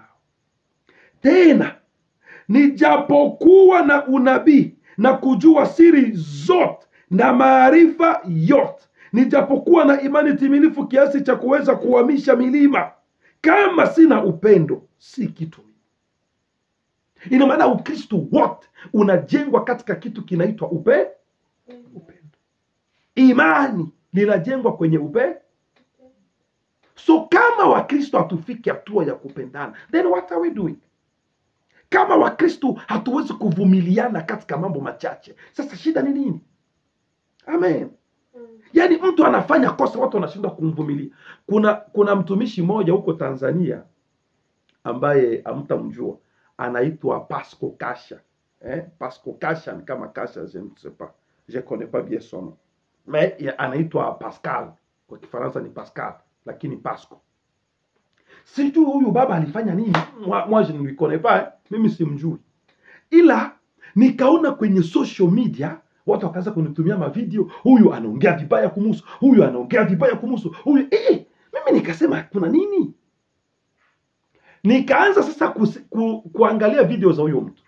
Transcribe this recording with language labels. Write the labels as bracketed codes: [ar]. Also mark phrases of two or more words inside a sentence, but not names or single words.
[sw] Tena nijapokuwa na unabii na kujua siri zote na maarifa yote, nijapokuwa na imani timilifu kiasi cha kuweza kuhamisha milima, kama sina upendo, si kitu. Ina maana Ukristo wote unajengwa katika kitu kinaitwa upendo. Imani linajengwa kwenye upendo. So kama Wakristo hatufiki hatua ya kupendana, [en] then what are we doing? [sw] Kama Wakristo hatuwezi kuvumiliana katika mambo machache, sasa shida ni nini? Amen. Yaani mtu anafanya kosa, watu wanashindwa kumvumilia. Kuna mtumishi mmoja huko Tanzania ambaye hamtamjua, anaitwa Pasco Kasha. Pasco Kasha ni kama Kasha, [fr] je ne sais pas, je connais pas bien son nom, mais [sw] anaitwa Pascal, kwa Kifaransa ni Pascal, lakini Pasco. Sijui huyu baba alifanya nini, [fr] moi je ne lui connais pas, [sw] mimi simjui, ila nikaona kwenye [en] social media [sw] watu wakaanza kunitumia mavideo, huyu anaongea vibaya kumuhusu, huyu anaongea vibaya kumuhusu, huyu mimi nikasema kuna nini? Nikaanza sasa kuangalia video za huyo mtu.